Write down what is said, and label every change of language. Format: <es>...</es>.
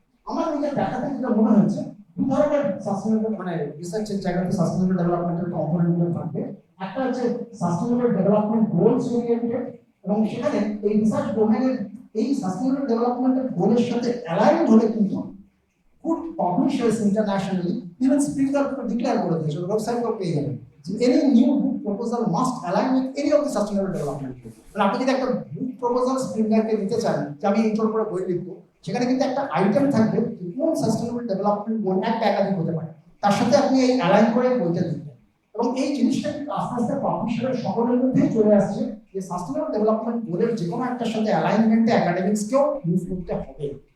<bn>আমার নিজের দেখাতে যেটা মনে হচ্ছে দু ধরনের সাস্টেনেবল মানে রিসার্চের জায়গাতে সাস্টেনেবল ডেভেলপমেন্টের কম্পোনেন্টগুলো থাকবে। একটা হচ্ছে সাস্টেনেবল ডেভেলপমেন্ট গোলস ওরিয়েন্টেড, এবং সেখানে এই রিসার্চ ডোমেনের এই সাস্টেনেবল ডেভেলপমেন্টের গোলের সাথে অ্যালাইন হলে কিন্তু good publishers internationally even speaker declare করে দিয়েছে, ওয়েবসাইটও পেয়ে যাবেন</bn> <en>any new book proposal must align with any of the sustainable development goals.</en> <bn>মানে আপনি যদি একটা বুক প্রপোজাল স্প্রিঙ্গারকে দিতে চান যে আমি এইটার উপরে বই লিখবো, সেখানে কিন্তু একটা আইটেম থাকবে কোন সাস্টেনেবল ডেভেলপমেন্ট গোল একটা একাধিক হতে পারে, তার সাথে আপনি এই অ্যালাইন করে বইটা লিখবেন। এবং এই জিনিসটা কিন্তু আস্তে আস্তে পাবলিশারের সকলের মধ্যেই চলে আসছে যে সাস্টেনেবল ডেভেলপমেন্ট গোলের যে কোনো একটার সাথে অ্যালাইনমেন্টে একাডেমিক্সকেও ইউজ করতে হবে।</bn>